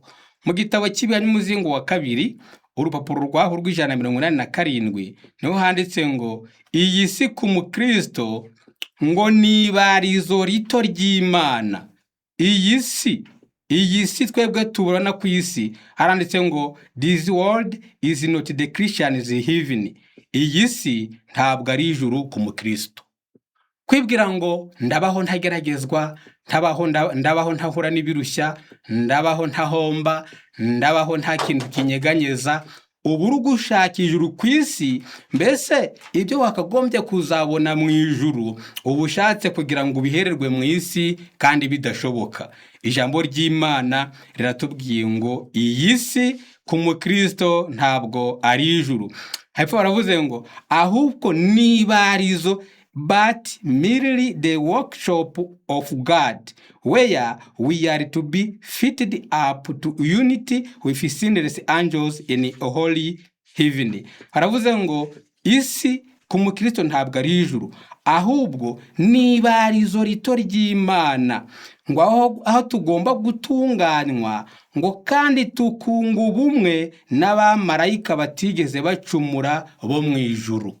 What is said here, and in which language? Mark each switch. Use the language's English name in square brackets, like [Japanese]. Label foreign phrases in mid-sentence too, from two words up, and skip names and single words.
[Kinyarwanda] Mu gitabo cy'ibihamya umuzingo wa 2 urupapuro rwaho rw'187 niho handitse ngo iyi si ku mukristo ngo ni ibarizo rito ry'Imana. Iyi si twebwe tubona ku isi, haranditse ngo [English] this world is not the Christian's heaven. [Kinyarwanda] Iyi si ntabwo ari ijuru ku mukristo. Kwibwira ngo ndabaho ntageragezwa, ndabaho ntahura n'ibirushya, ndabaho ntahomba, ndabaho nta kintu kinyeganyeza, ubu uri gushaka ijuru ku isi, mbese ibyo wakagombye kuzabona mu ijuru uba ushatse kugira ngo ubihererwe mu isi kandi bidashoboka. Ijambo ry'Imana riratubwiye ngo iyi si ku mukristo ntabwo ari ijuru. Hepfo baravuze ngo ahubwo ni ibarizo, [English] but merely the workshop of God, where we are to be fitted up to unity with sinless angels in a holy heaven. [Kinyarwanda] Haravuze ngo isi ku mukristo ntabwo ari ijuru, ahubwo ni ibarizo rito ry'Imana, ngo aho tugomba gutunganywa, ngo kandi tukunga ubumwe n'abamarayika batigeze bacumura bo mu ijuru.